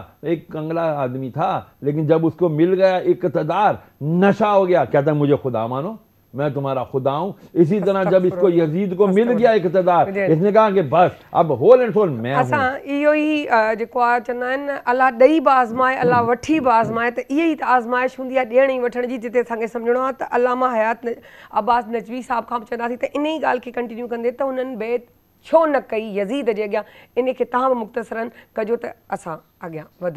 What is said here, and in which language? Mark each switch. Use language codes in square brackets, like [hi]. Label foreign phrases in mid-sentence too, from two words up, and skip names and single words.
[ur] ایک کنگلا آدمی تھا، لیکن جب اس کو مل گیا اقتدار، نشہ ہو گیا، کہتا ہے مجھے خدا مانو، میں تمہارا خدا ہوں۔ اسی طرح جب اس کو یزید کو مل گیا اقتدار، اس نے کہا کہ بس اب [en] whole and soul [ur] میں ہوں۔ [sd] اساں ایو ہی جکو آ چندا آہن اللہ ॾेई बि आज़माए اللہ वठी बि आज़माए त इहा ई त आज़माइश हूंदी आहे ॾियण ई वठण जी। जिते असांखे सम्झणो आहे त अलामा हयात अब्बास नजवी साहब खां बि चवंदासीं त इन ई ॻाल्हि खे कंटिन्यू कंदे त हुननि बैत छो न कई यज़ीद जे अॻियां, इन खे तव्हां बि मुख़्तसरन कजो त असां अॻियां वधूं।